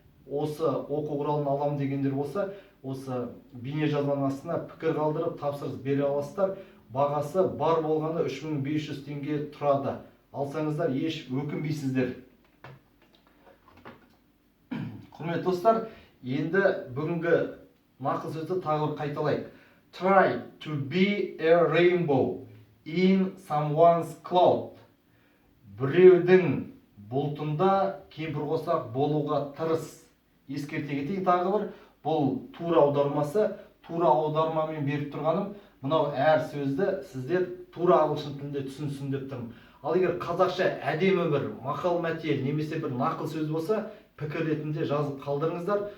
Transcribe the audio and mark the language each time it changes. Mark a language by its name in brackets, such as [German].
[Kazakh] Осы оқу құралын аламын дегендер болса, осы бейне жазбаның астына пікір қалдырып тапсырыс бере аласыздар. Бағасы бар болғаны 3500 теңге тұрады. Алсаңыздар еш өкінбейсіздер. Құрметті достар, енді бүгінгі нақыл сөзді тағы бір қайталайық. [English] Try to be a rainbow in someone's cloud. [Kazakh] Біреудің бұлтында кемпір қосақ болуға тырыс. Ескерте кетейін тағы бір. Бұл тура аудармасы. Тура аудармамен беріп тұрғаным, мынау әр сөзді сіздер тура ағылшын тілінде түсінсін деп тұрмын. Ал егер қазақша әдемі бір мақал мәтел немесе бір нақыл сөз болса, пікір ретінде жазып қалдырыңыздар.